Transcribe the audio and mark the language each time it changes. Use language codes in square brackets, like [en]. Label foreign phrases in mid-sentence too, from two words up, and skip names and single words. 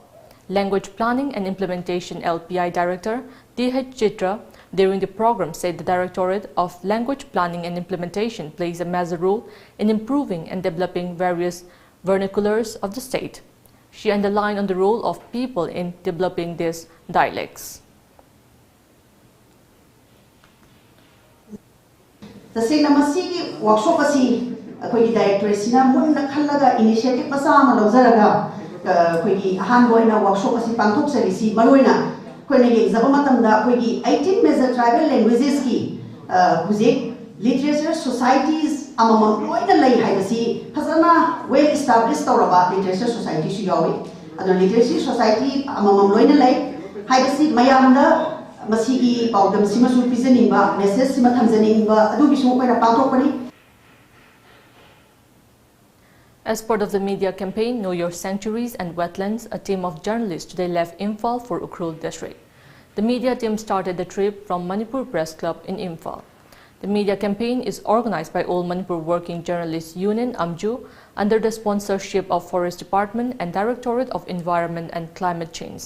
[en] Language Planning and Implementation LPI Director D.H. Chitra during the program said the Directorate of Language Planning and Implementation plays a major role in improving and developing various vernaculars of the state. She underlined on the role of people in developing these dialects. [mni] तसेंना मसीगी वर्कशॉप असि अखोई डायरेक्टर सिना मुन्ना खल्लगा इनिशिएटिव मसा मा लौजरगा अखोई हानबोइना वर्कशॉप असि पांथोक सरिसि मरोइना अखोइना येजब मतमदा अखोई 18 [en] major tribal languages [mni] की हुजे [en] literature societies [mni] अमम लोइना लै हाइबसि फजना [en] well establish [mni] तौरबा [en] literature society [mni] सु यावे अदो [en] literature society [mni] अमम लोइना लै हाइबसि मयामदा मसीगी पाउदम सिमसु पिजनिंबा मेसेज सिमा थमजनिंबा अदुगिसु कोइना पाथोकपनि. [en] As part of the media campaign Know Your Sanctuaries and Wetlands, a team of journalists today left Imphal for Ukhrul district. The media team started the trip from Manipur Press Club in Imphal. The media campaign is organized by All Manipur Working Journalists Union (AMJU) under the sponsorship of Forest Department and Directorate of Environment and Climate Change.